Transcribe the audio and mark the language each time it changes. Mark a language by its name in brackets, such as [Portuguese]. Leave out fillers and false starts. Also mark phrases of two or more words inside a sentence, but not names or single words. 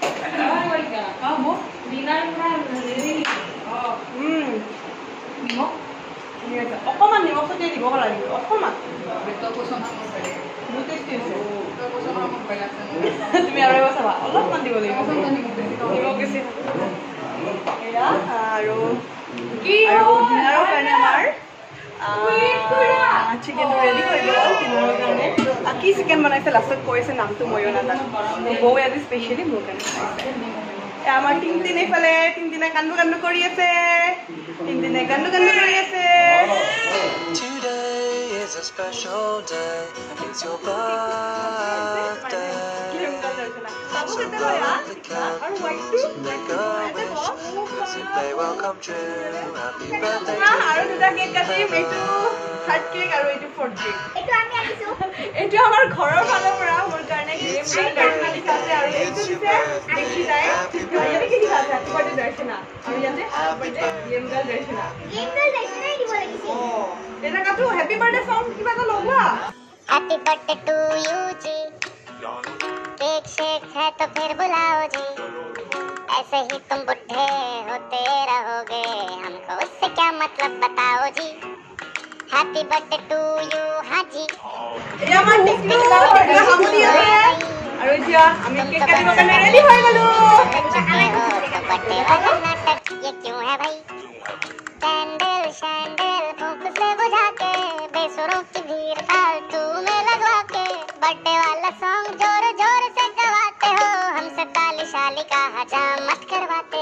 [Assamese] অকণমান নিমখ দিয়ে দিব লাগিব অকণমান তুমি আৰু এবাৰ চাবা অলপমান দিব লাগিব নিমখ বেছি এয়া আৰু ডিনাৰৰ কাৰণে আমাৰ চিকেনটো ৰেডি হৈ গ'ল ডিনাৰৰ কাৰণে কি চিকেন বনাইছে লাষ্টত কৈছে নামটো ময়ো নাজানো বৌ আজি স্পেচিয়েলি মোৰ কাৰণে বনাইছে আমাৰ তিনদিন এইফালে তিনদিনে কান্দু কান্দু কৰি আছে তিনদিনে কান্দু কান্দু কৰি আছে [English] Today is a special day. It's your birthday. So blow out the candles and make a wish. Cause it may well come true. Happy birthday to [Assamese] আৰু দুটা কেক [English] you. [Assamese] কাটিম এইটো [English] third cake [Assamese] আৰু এইটো [English] fourth cake [Assamese] এইটো আমি আনিছো এইটো আমাৰ ঘৰৰ ফালৰ পৰা মোৰ কাৰণে গেম দৰ্শনা লিখা আছে আৰু এইটো দিছে দেখি যায় ইয়াতে কি লিখা আছে [English] happy birthday [Assamese] দৰ্শনা আৰু ইয়াতে [English] happy birthday game girl [Assamese] দৰ্শনা [English] game girl [Assamese] দেখাই দিব লাগিছিল এটা কাটো [English] happy birthday song [Assamese] কিবা এটা লগোৱা [English] happy birthday to you [Hindi] जी केक शेक है तो फिर बुलाओ जी ऐसे ही तुम बुढ़े होते रहोगे हमको उससे क्या मतलब बताओ जी [English] happy birthday to you [Hindi] हाँ जी [Assamese] ये আমার টিকলু এটা হামুদি আছে [Hindi] तुम तो बर्थडे वाला नाटक ये क्यों है भाई कैंडल शैंडल फूंक से बुझा के बेसुरों की भीड़ फालतू में लगवा के बर्थडे वाला सॉन्ग जोर जोर से गवाते हो हमसे ताली शाली का हजामत करवाते